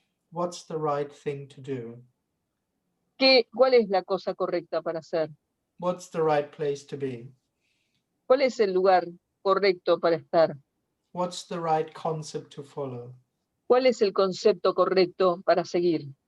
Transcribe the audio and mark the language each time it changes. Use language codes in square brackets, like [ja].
[en] What's the right thing to do? [es] ¿Cuál es la cosa correcta para hacer? [en] What's the right place to be? [es] ¿Cuál es el lugar correcto para estar? [en] What's the right concept to follow? [es] ¿Cuál es el concepto correcto para seguir?